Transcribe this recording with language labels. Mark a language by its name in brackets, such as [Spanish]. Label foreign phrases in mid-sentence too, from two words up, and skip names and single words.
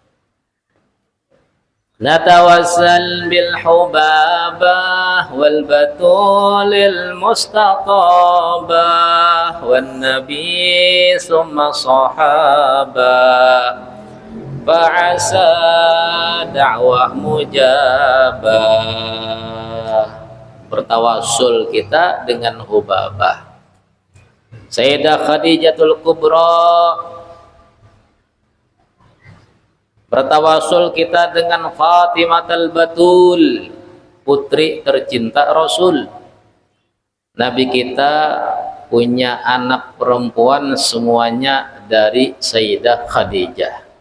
[Arabic] نتوسل بالحبابة والبتول المستطابة والنبي ثم الصحابة فعسى دعوة مجابة. [Indonesian] Bertawassul kita dengan Hubabah Sayyidah Khadijatul Kubra, bertawassul kita dengan Fatimatul Batul, putri tercinta Rasul. Nabi kita punya anak perempuan semuanya dari Sayyidah Khadijah.